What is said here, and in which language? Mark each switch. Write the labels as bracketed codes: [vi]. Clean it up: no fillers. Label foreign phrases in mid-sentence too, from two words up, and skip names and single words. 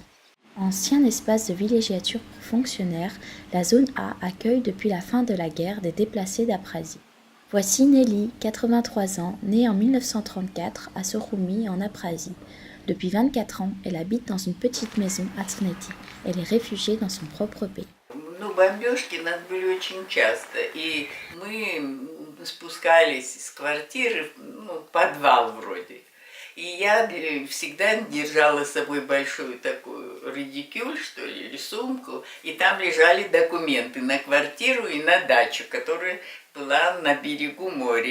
[fr] Ancien espace de villégiature pour fonctionnaires, la zone A accueille depuis la fin de la guerre des déplacés d'Abkhazie. Voici Nelly, 83 ans, née en 1934 à Suroumi en Abkhazie. Depuis 24 ans, elle habite dans une petite maison à Tsneti. Elle est réfugiée dans son propre pays. [ru] Бомбежки у нас были очень часто, и мы спускались из квартиры, в подвал вроде. И я всегда держала с собой большую такую редикюль, что ли, или сумку, и там лежали документы на квартиру и на дачу, которая была на берегу моря.